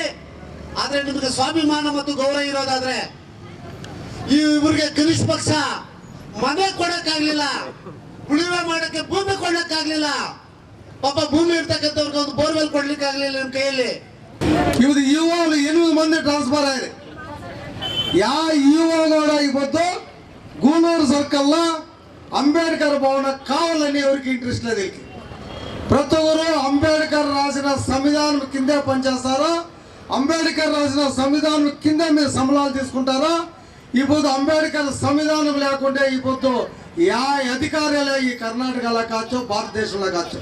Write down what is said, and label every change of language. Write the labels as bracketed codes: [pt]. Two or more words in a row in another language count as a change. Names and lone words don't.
[kn] ಆದ್ರೆ ನಿಮಗೆ ಸ್ವಾಭಿಮಾನ ಮತ್ತು ಗೌರವ ಇರೋದಾದ್ರೆ ಇವ್ರಿಗೆ ಕನಿಷ್ಠ ಪಕ್ಷ ಮನೆ ಕೊಡಕ್ಕಾಗ್ಲಿಲ್ಲ, ಉಳಿವೆ ಮಾಡಕ್ಕೆ ಭೂಮಿ ಕೊಡಕ್ಕಾಗ್ಲಿಲ್ಲ. ಪಾಪ ಭೂಮಿ ಇರ್ತಕ್ಕಂಥವ್ರಿಗೆ ಒಂದು ಬೋರ್ವೆಲ್ ಕೊಡ್ಲಿಕ್ಕೆ ಆಗ್ಲಿಲ್ಲ ನಿಮ್ಮ ಕೈಯಲ್ಲಿ. ಇವತ್ತು ಯುವ 8 ಮಂದಿ ಟ್ರಾನ್ಸ್ಫರ್ ಆಗಿದೆ. ಯಾವ ಯುವಗಳ ಇವತ್ತು ಗೂನೂರು ಸರ್ಕಲ್ [te] అంబేద్కర్ భవన కావాలని ఎవరికి ఇంట్రెస్ట్ లేదు. ప్రతి ఒక్కరు అంబేద్కర్ రాసిన సంవిధానం కిందే పనిచేస్తారో, అంబేద్కర్ రాసిన సంవిధానం కింద మీరు సంబళాలు తీసుకుంటారో. ఇప్పుడు అంబేద్కర్ సంవిధానం లేకుంటే ఇప్పుడు యా అధికారులే ఈ కర్ణాటకలో కావచ్చు, భారతదేశంలో కావచ్చు.